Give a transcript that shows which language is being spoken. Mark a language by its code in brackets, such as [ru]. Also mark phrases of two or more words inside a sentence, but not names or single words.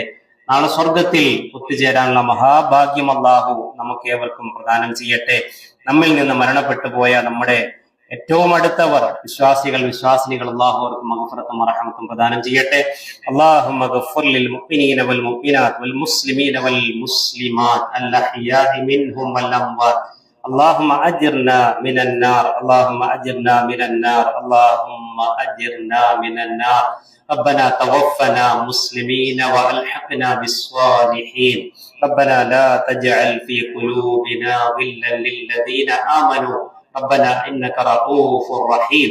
[ml] നാളെ സ്വർഗത്തിൽ ഒത്തുചേരാനുള്ള മഹാഭാഗ്യം അല്ലാഹു നമുക്ക് ഏവർക്കും പ്രദാനം ചെയ്യട്ടെ. നമ്മിൽ നിന്ന് മരണപ്പെട്ടു പോയ നമ്മുടെ ഏറ്റവും അടുത്തവർ വിശ്വാസിനികൾ അല്ലാഹു അവർക്ക് മഗ്ഫിറത്തും റഹ്മത്തും പ്രദാനം ചെയ്യട്ടെ. [ar] اللهم اغفر للمؤمنين والمؤمنات والمسلمين والمسلمات الأحياء منهم والأموات. اللهم أجرنا من النار، اللهم أجرنا من النار، اللهم أجرنا من النار. ربنا توفنا مسلمين وألحقنا بالصالحين. ربنا لا تجعل في قلوبنا غلا للذين آمنوا ربنا إنك رؤوف رحيم.